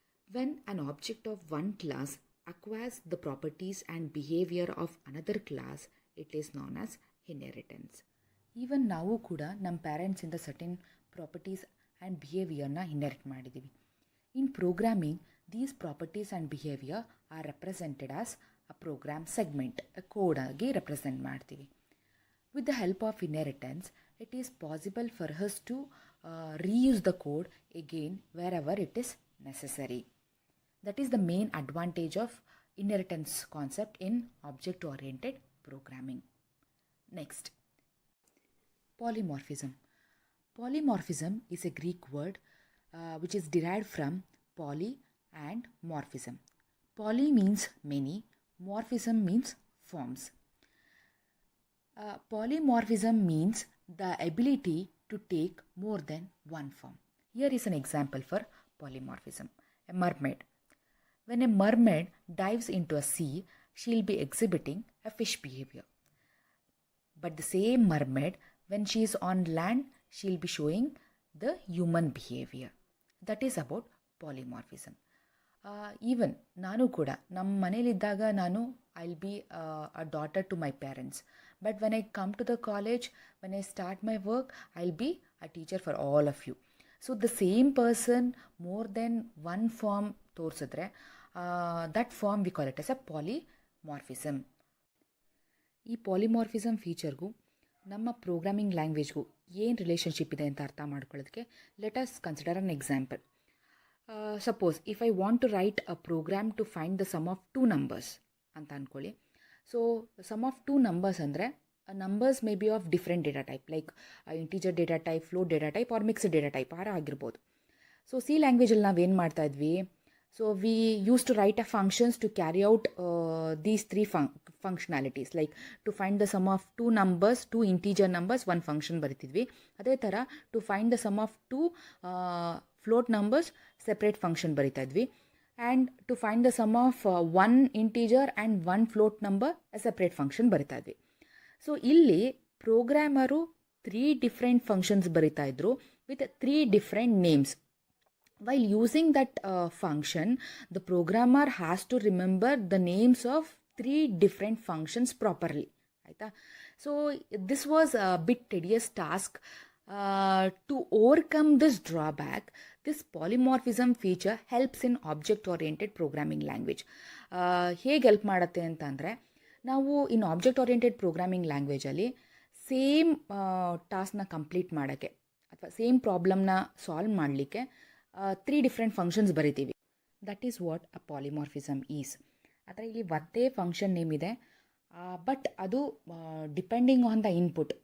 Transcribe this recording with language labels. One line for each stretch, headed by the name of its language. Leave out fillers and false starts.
English: When an object of one class acquires the properties and behavior of another class, it is known as inheritance.
Kannada: Even ನಾವು ಕೂಡ ನಮ್ಮ ಪೇರೆಂಟ್ಸಿಂದ certain properties and ಬಿಹೇವಿಯರ್ನ inherit ಮಾಡಿದ್ದೀವಿ.
English: in programming these properties and behaviour are represented as a program segment, a code
Kannada: ಆಗಿ represent ಮಾಡ್ತೀವಿ.
English: With the help of inheritance, it is possible for us to reuse the code again wherever it is necessary. That is the main advantage of inheritance concept in object-oriented programming. Next, polymorphism. Polymorphism is a Greek word which is derived from poly and morphism. Poly means many, morphism means forms. Polymorphism means the ability to take more than one form. Here is an example for polymorphism. A mermaid. When a mermaid dives into a sea, she will be exhibiting a fish behavior. But the same mermaid, when she is on land, she will be showing the human behavior. That is about polymorphism. Even ನಾನು
Kannada: ಕೂಡ ನಮ್ಮ ಮನೇಲಿದ್ದಾಗ ನಾನು
English: I will be a daughter to my parents, but when I come to the college, when I start my work, I will be a teacher for all of you. So the same person more than one form ತೋರಿಸಿದ್ರೆ that form we call it as a polymorphism.
Kannada: ಈ polymorphism ಫೀಚರ್ಗೂ ನಮ್ಮ programming ಲ್ಯಾಂಗ್ವೇಜ್ಗೂ ಏನು relationship ಇದೆ ಅಂತ ಅರ್ಥ ಮಾಡ್ಕೊಳ್ಳೋದಕ್ಕೆ
English: Let us consider an example. Suppose if I want to write a program to find the sum of two numbers
Kannada: ಅಂತ ಅಂದ್ಕೊಳ್ಳಿ.
English: so sum of two numbers ಅಂದರೆ numbers may be of different data type, like integer data type, float data type or mixed data type
Kannada: ಆಗಿರ್ಬೋದು.
English: so
Kannada: C ಲ್ಯಾಂಗ್ವೇಜಲ್ಲಿ ನಾವೇನು ಮಾಡ್ತಾ ಇದ್ವಿ,
English: so we use to write a functions to carry out these three functionalities, like to find the sum of two numbers, two integer numbers,
Kannada: ಒಂದು function ಬರಿತಿದ್ವಿ. ಅದೇ ಥರ
English: to find the sum of two float numbers separate function
Kannada: ಬರಿತಾ ಇದ್ವಿ,
English: And to find the sum of one integer and one float number separate function ಬರಿತಾ ಇದ್ವಿ.
Kannada: So ಇಲ್ಲಿ programmer 3 different functions ಬರಿತಾ ಇದ್ರು
English: With 3 different names. While using that function, the programmer has to remember the names of 3 different functions properly. Right? So this was a bit tedious task. To overcome this drawback, this polymorphism feature helps in object-oriented programming language.
Kannada: ಹೇಗೆ help ಮಾಡುತ್ತೆ ಅಂತಂದರೆ, ನಾವು ಇನ್ object-oriented programming ಲ್ಯಾಂಗ್ವೇಜಲ್ಲಿ same ಟಾಸ್ಕ್ನ complete ಮಾಡೋಕ್ಕೆ ಅಥವಾ same ಪ್ರಾಬ್ಲಮ್ನ solve ಮಾಡಲಿಕ್ಕೆ 3 different functions ಬರಿತೀವಿ.
English: That is what a polymorphism is.
Kannada: ಆದರೆ ಇಲ್ಲಿ ಒಂದೇ ಫಂಕ್ಷನ್ ನೇಮ್ ಇದೆ,
English: But ಅದು depending on the input.